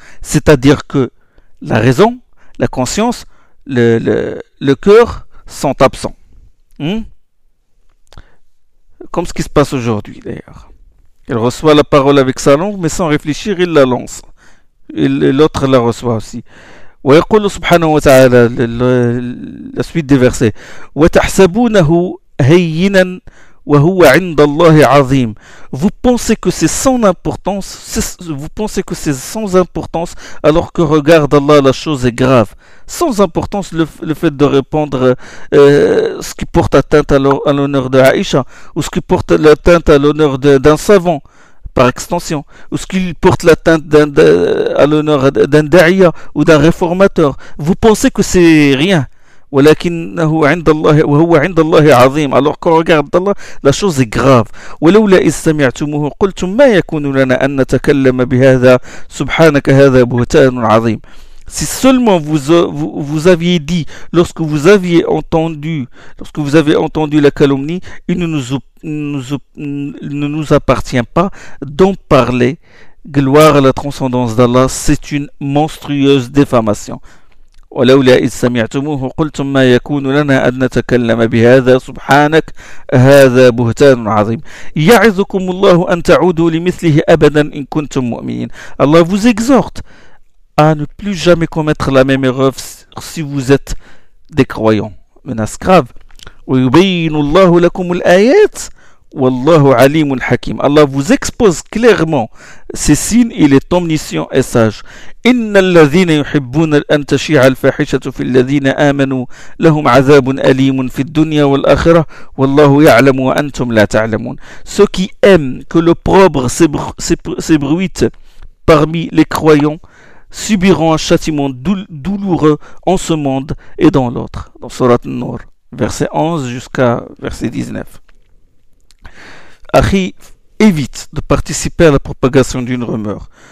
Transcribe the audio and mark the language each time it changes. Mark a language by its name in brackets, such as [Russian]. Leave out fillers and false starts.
[French] C'est-à-dire que la raison, la conscience, le cœur sont absents. Comme ce qui se passe aujourd'hui d'ailleurs. Il reçoit la parole avec sa langue, mais sans réfléchir, il la lance. L'autre la reçoit aussi. ويقول سبحانه وتعالى la suite des versets. [Arabic] وتحسبونه هينا وهو عند الله عظيم. [French] Vous pensez que c'est sans importance, alors que regarde Allah, la chose est grave. Sans importance, le fait de répondre ce qui porte atteinte à l'honneur de Aïcha, ou ce qui porte atteinte à l'honneur d'un savant, par extension, ou ce qui porte atteinte à l'honneur d'un da'iya ou d'un réformateur. Vous pensez que c'est rien. ولكنه عند الله وهو عند الله عظيم alors qu'on regarde Allah la chose est grave. [Arabic] ولولا إذ سمعتموه قلتم ما يكون لنا أن نتكلم بهذا سبحانك هذا بهتان عظيم. [French] Si seulement vous aviez dit, lorsque vous avez entendu la calomnie, il ne nous appartient pas d'en parler. Gloire à la transcendance d'Allah, c'est une monstrueuse défamation. [Arabic] ولولا إذ سمعتموه قلتم ما يكون لنا أن نتكلم بهذا سبحانك هذا بهتان عظيم. يعظكم الله أن تعودوا لمثله أبدا إن كنتم مؤمنين. [French] Allah vous exhorte à ne plus jamais commettre la même erreur si vous êtes des croyants. Menace grave. [Arabic] ويبين الله لكم الآيات والله عليم حكيم. [French] Allah vous expose clairement ces signes, il est omniscient et sage. [Arabic] إن الذين يحبون أن تشيع الفاحشة في الذين آمنوا لهم عذاب أليم في الدنيا والآخرة والله يعلم وأنتم لا تعلمون. [French] Ceux qui aiment que l'opprobre s'ébruite parmi les croyants subiront un châtiment douloureux en ce monde et dans l'autre. Dans Surat An-Nur, verset 11 jusqu'à verset 19. Akhi, évite de participer à la propagation d'une rumeur.